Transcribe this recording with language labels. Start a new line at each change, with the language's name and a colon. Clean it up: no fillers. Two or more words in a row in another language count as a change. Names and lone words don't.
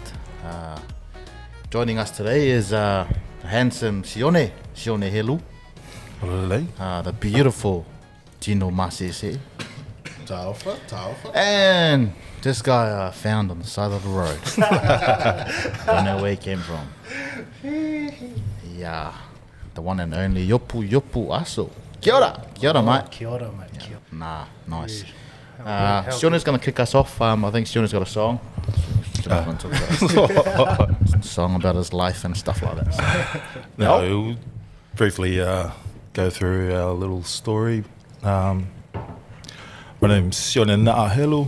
English: Joining us today is the handsome Sione Helu, the beautiful Tino Maseesee, and this guy found on the side of the road. Don't know where he came from. Yeah, the one and only Iopu Iopu-Aso.
Māori: Kia ora, mate. Kia ora, mate. Kia ora.
English: Nah, nice. Sione's going to kick us off. I think Sione's got a song. Song about his life and stuff like that. So. No, we'll briefly go through our little story. My name's Sione Helu.